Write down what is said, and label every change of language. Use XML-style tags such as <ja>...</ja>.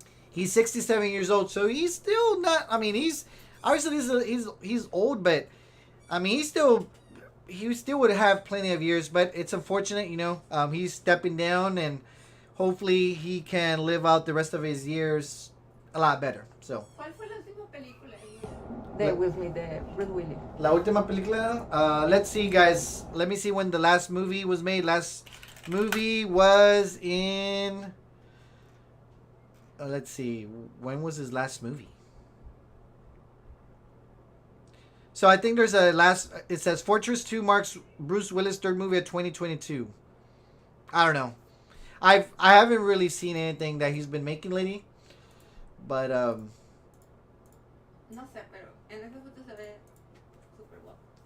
<en>He's 67 years old, so he's still not. I mean, he's obviously he's old, but I mean, he still would have plenty of years. But it's unfortunate, you know. He's stepping down, and hopefully he can live out the rest of his years a lot better. So.</en> <es>¿Cuál fue la última película de Will Smith, de Bruce Willis? La última película.</es> <en>Let's see, guys. Let me see when the last movie was made. Last movie was in. Let's see. When was his last movie? So I think there's a last. It says Fortress 2 marks Bruce Willis' third movie of 2022. I don't know. I haven't really seen anything that he's been making lately. But</en> <es>no sé, pero en esa foto se ve súper guapo.</es>